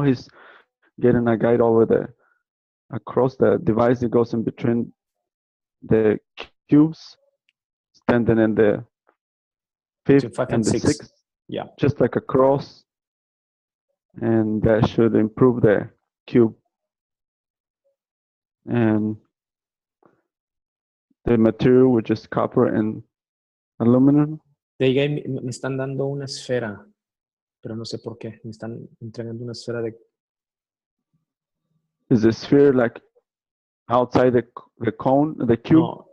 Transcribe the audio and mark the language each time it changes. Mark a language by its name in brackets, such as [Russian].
[English] He's getting a guide over across the device that goes in between the cubes, standing in the fifth Five and the six. sixth. Yeah. Just like a cross, and that should improve the cube. And the material, which is copper and aluminum. [Spanish] Me están dando una esfera, pero no sé por qué. Me están entregando una esfera de... [English] Is the sphere like outside the cone, the cube?